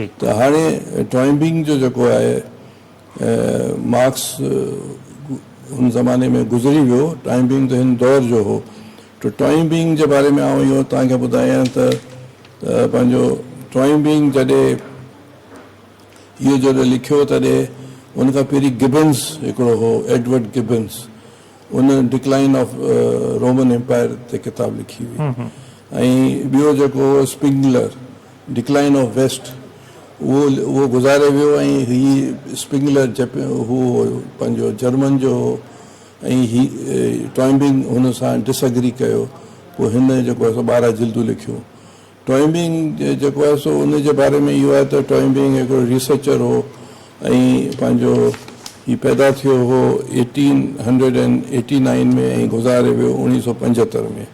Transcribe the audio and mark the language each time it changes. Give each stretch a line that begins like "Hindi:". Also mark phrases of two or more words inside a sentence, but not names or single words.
Sindhi: त हाणे टॉइम्बिंग जो जेको आहे मार्क्स हुन ज़माने में गुज़री वियो, टॉइम्बिंग त हिन दौर जो हो। त टॉइम्बिंग जे बारे में आउं इहो तव्हांखे ॿुधायां त पंहिंजो टॉइम्बिंग जॾहिं इहो जॾहिं लिखियो तॾहिं उनखां पहिरीं गिबन्स हिकिड़ो हो, एडवर्ड गिबन्स, उन डिक्लाइन ऑफ रोमन एम्पायर ते किताब लिखी हुई। ऐं ॿियो जेको स्पिंगलर, डिक्लाइन ऑफ वेस्ट, उहो गुज़ारे वियो। ऐं हीअ स्पिंगलर हू पंहिंजो जर्मन जो ऐं ही टॉइंबिंग हुन सां डिसएग्री कयो, पोइ हिन जेको आहे सो 12 जिल्दूं लिखियूं। टॉइंबिंग जेको आहे सो उन जे बारे में इहो आहे त टॉइंबिंग हिकिड़ो रिसर्चर हो ऐं पंहिंजो ही पैदा थियो हो 1889 में ऐं गुज़ारे वियो 1975 में।